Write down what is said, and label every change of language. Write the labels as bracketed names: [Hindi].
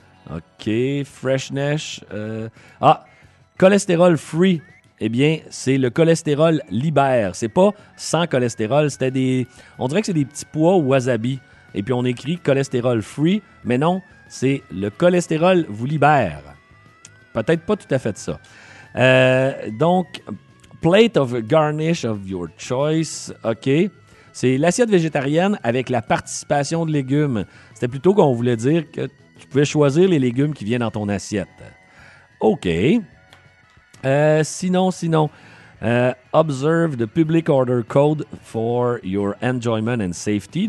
[English] OK, freshness. Ah, cholestérol free. [French] Eh bien, c'est le cholestérol libère. C'est pas sans cholestérol. C'était des. On dirait que c'est des petits pois ou wasabi. Et puis on écrit [English] cholestérol free, [French] mais non, c'est le cholestérol vous libère. Peut-être pas tout à fait ça. [English] Donc, plate of garnish of your choice. OK. [French] C'est l'assiette végétarienne avec la participation de légumes. C'était plutôt qu'on voulait dire que tu pouvais choisir les légumes qui viennent dans ton assiette. OK. [English] Sinon, observe the public order code for your enjoyment and safety.